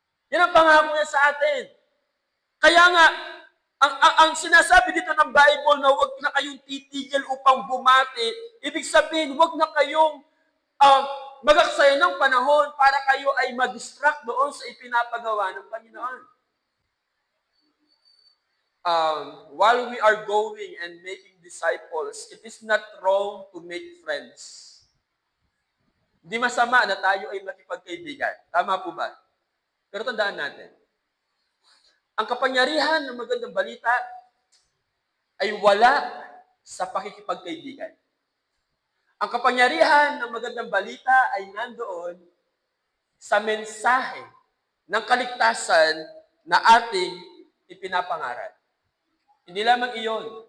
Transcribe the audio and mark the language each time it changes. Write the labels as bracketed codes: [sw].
[tl] Yan ang pangako niya sa atin. Kaya nga, ang sinasabi dito ng Bible na huwag na kayong titigil upang bumati, ibig sabihin, huwag na kayong magaksaya ng panahon para kayo ay mag-distract doon sa ipinapagawa ng Panginoon. [en] While we are going and making disciples, it is not wrong to make friends. [tl] Hindi masama na tayo ay makipagkaibigan. Tama po ba? Pero tandaan natin, ang kapangyarihan ng magandang balita ay wala sa pakikipagkaibigan. Ang kapangyarihan ng magandang balita ay nandoon sa mensahe ng kaligtasan na ating ipinapangaral. Hindi lamang iyon.